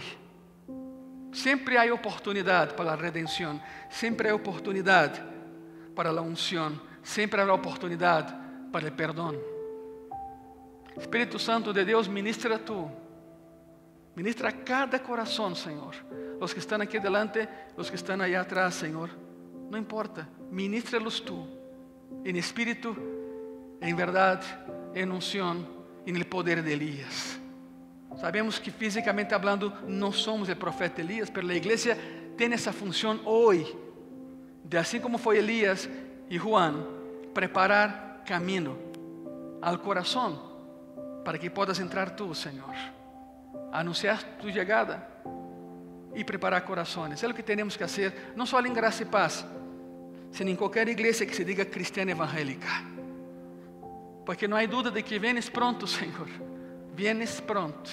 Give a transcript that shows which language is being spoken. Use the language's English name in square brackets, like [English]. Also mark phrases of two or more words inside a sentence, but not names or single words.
[Spanish] Siempre hay oportunidad para la redención, siempre hay oportunidad para la unción, siempre habrá oportunidad para el perdón. Espíritu Santo de Deus, ministra tú. [Portuguese] Ministra a cada coração, Senhor. [Spanish] Los que [Portuguese] estão aqui delante, [Spanish] los que [Portuguese] estão aí atrás, Senhor. Não importa, ministra-los tú. Em espírito, em verdade, em unção, [Spanish] em el poder de Elías. Sabemos que fisicamente hablando [Portuguese] não somos o profeta Elías, mas a igreja tem essa função hoje, de assim como foi Elías e Juan, preparar caminho ao coração, [Spanish] para que puedas entrar tú, Señor, anunciar tu llegada y preparar corazones. Es lo que tenemos que hacer, no solo en Gracia y Paz, sino en cualquier iglesia que se diga cristiana evangélica. Porque no hay duda de que vienes pronto, Señor. Vienes pronto.